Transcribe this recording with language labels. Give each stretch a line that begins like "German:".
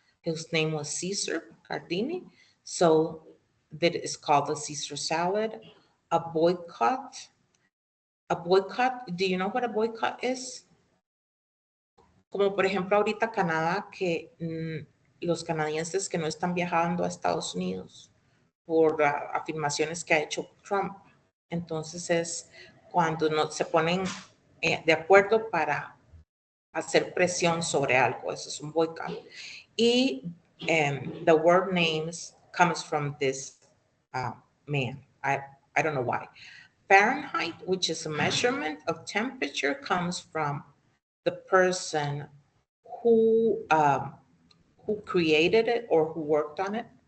English: His name was Caesar Cardini. So that is called the Caesar salad. A boycott. Do you know what a boycott is?
Spanish: Como por ejemplo ahorita Canadá, que los canadienses que no están viajando a Estados Unidos por afirmaciones que ha hecho Trump. Entonces es cuando no se ponen de acuerdo para hacer presión sobre algo. Eso es un boycott.
English: Y the word names comes from this man. I don't know why. Fahrenheit, which is a measurement of temperature, comes from the person who created it or who worked on it.